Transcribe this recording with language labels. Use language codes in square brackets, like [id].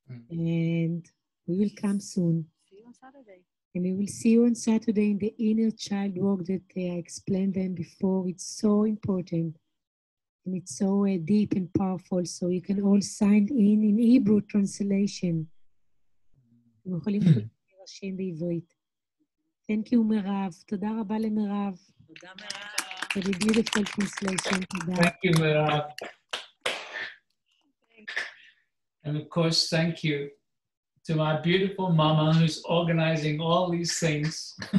[en] And we will come soon. See you on Saturday. And we will see you on Saturday in the inner child walk that I explained them before. It's so important. And it's so deep and powerful. So you can all sign in Hebrew translation. [he] אתם יכולים להירשם בעברית. [en] Thank you, מירב. [he] תודה רבה למירב. תודה מירב. [en] For the beautiful translation. [he] תודה. [en] Thank you, Mira. And of course, thank you to my beautiful mama who's organizing all these things.